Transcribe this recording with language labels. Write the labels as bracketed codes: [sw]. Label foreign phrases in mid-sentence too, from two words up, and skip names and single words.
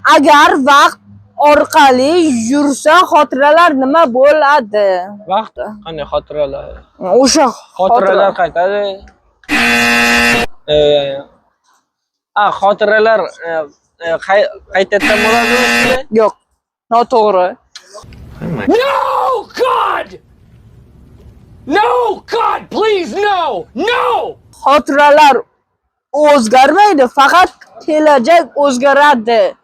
[uz] Agar vaqt orqali yursa, xotiralar nima bo'ladi? Vaqt qani xotiralar. O'sha Xotiralar qaytadi. Xotiralar qaytadan bo'ladimi? Yo'q. Noto'g'ri. [en] No, God! No, God, please, no! No! [uz] Xotiralar o'zgarmaydi, faqat kelajak o'zgaradi.